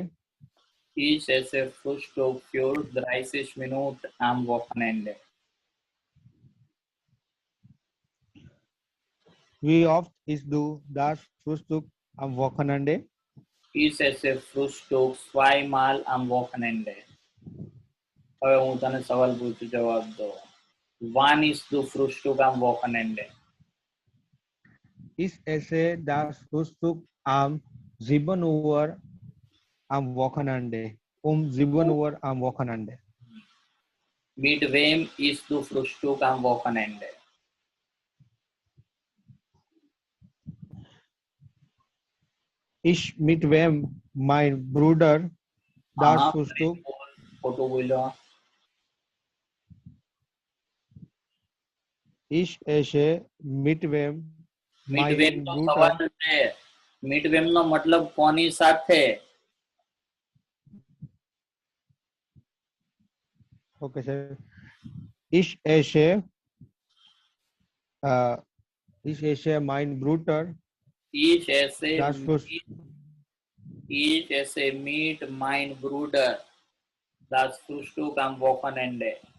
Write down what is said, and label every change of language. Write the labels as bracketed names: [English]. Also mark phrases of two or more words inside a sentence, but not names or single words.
[German] Ich esse Frühstück für 30 Minuten am Wochenende. Wie oft isst du das Frühstück am Wochenende? Ich esse Frühstück zweimal am Wochenende. [Gujarati] હવે હું તને સવાલ પૂછું, જવાબ દો. [German] Wann isst du Frühstück am Wochenende? Ich esse das Frühstück am 7 Uhr am Wochenende. Um 7 Uhr am Wochenende. Mit wem isst du Frühstück am Wochenende? Ich mit wem? Mein Bruder das [Gujarati] હા, [German] Frühstück. [Gujarati] ખોટું બોલ્યો. [German] Ich esse mit wem? Mit Mein [Gujarati] wem નો [German] Bruder. [Gujarati] સવાલ છે. [German] Mit wem [Gujarati] નો મતલબ કોની સાથે? [English] Okay, sir. [German] Ich esse mein Bruder Ich esse das Frühstück. mit mein Bruder das Frühstück am Wochenende.